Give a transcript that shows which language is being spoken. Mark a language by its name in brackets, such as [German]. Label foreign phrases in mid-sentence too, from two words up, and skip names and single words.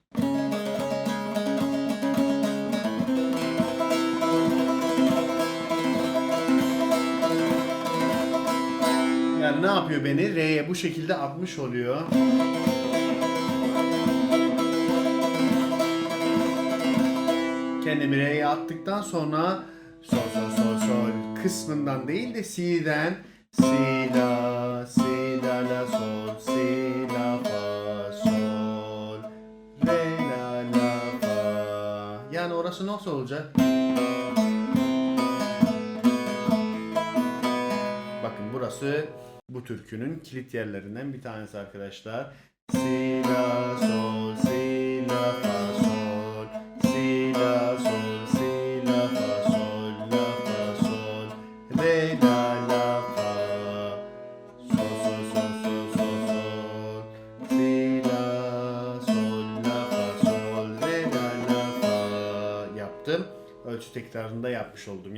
[Turkish] Yani ne yapıyor beni? Re'ye bu şekilde atmış oluyor. Kendimi re'ye attıktan sonra sol sol sol sol kısmından değil de si'den si la si la la sol si la fa sol re la la fa. Yani orası nasıl olacak? Bakın burası bu türkünün kilit yerlerinden bir tanesi arkadaşlar. Si la sol si la fa sol si la sol si la fa sol la fa sol re la la fa sol sol sol sol sol sol si la sol la fa sol re la la fa yaptım. Ölçü tekrarında yapmış oldum.